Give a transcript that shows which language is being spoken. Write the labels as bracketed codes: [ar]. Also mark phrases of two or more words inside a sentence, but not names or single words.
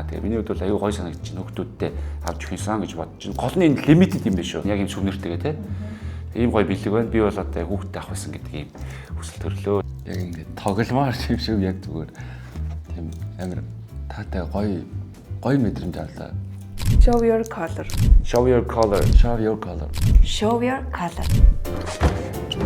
[mn] Тэгээ миний хувьд бол аюу гой санагдаж байна. Хүүхдүүдтэй авч өгөх юмсан гэж бодож байна. Гол нь энэ лимитэд юм биш үү? Яг юм сүнэртэйгээ те. Ийм гой бэлэг байна. Би бол одоо хүүхдтэй авах байсан гэдэг ийм хүсэл төрлөө. Яг ингээд тогломоор юм шиг яг зүгээр тийм амар таатай гоё мэдрэмж авлаа. [en] Show your color. Show your color. Show your color. Show your color.